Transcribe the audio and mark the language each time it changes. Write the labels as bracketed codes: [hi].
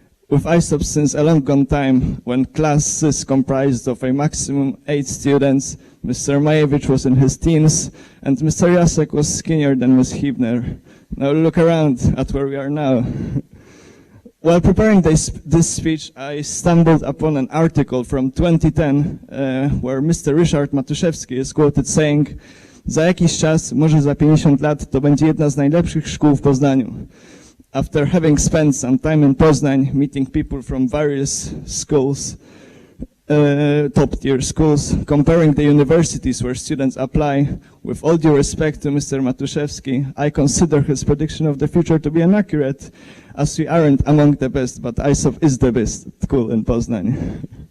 [en] With ISOP since a long gone time, when classes comprised of a maximum 8 students, Mr. Majewicz was in his teens, and Mr. Jacek was skinnier than Ms. Hibner. Now look around at where we are now. While preparing this speech, I stumbled upon an article from 2010, where Mr. [pl] Ryszard Matuszewski [en] is quoted saying, [pl] "Za jakiś czas, może za 50 lat, to będzie jedna z najlepszych szkół w Poznaniu." [en] After having spent some time in Poznań, meeting people from various schools, top-tier schools. Comparing the universities where students apply, with all due respect to Mr. Matuszewski, I consider his prediction of the future to be inaccurate, as we aren't among the best, but ISOP is the best school in Poznań.